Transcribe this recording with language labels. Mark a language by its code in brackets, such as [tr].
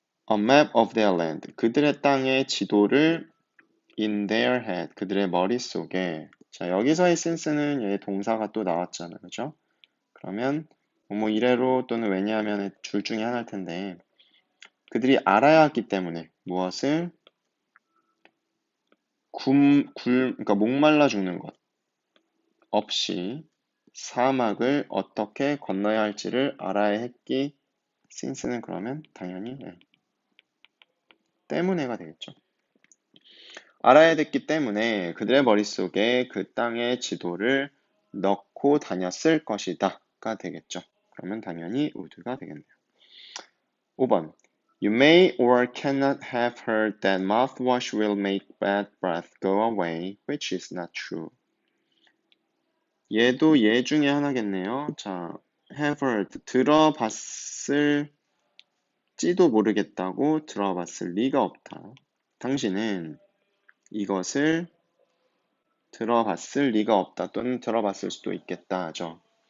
[en] A map of their land, [ko] 그들의 땅의 지도를 [en] in their head, [ko] 그들의 머릿속에. 자, 여기서의 since는 얘 동사가 또 나왔잖아요. 그죠? 그러면 뭐 이래로 또는 왜냐하면 둘 중에 하나일 텐데 그들이 알아야 했기 때문에 무엇을 그러니까 목말라 죽는 것 없이 사막을 어떻게 건너야 할지를 알아야 했기 since는 그러면 당연히 때문에가 되겠죠. 알아야 됐기 때문에 그들의 머릿속에 그 땅의 지도를 넣고 다녔을 것이다가 되겠죠. 그러면 당연히 would가 되겠네요. 5번. [en] You may or cannot have heard that mouthwash will make bad breath go away, which is not true. [ko] 얘도 얘 중에 하나겠네요. 자, have heard, 들어봤을지도 모르겠다고 들어봤을 리가 없다. 당신은 이것을 들어봤을 리가 없다 또는 들어봤을 수도 있겠다 하죠.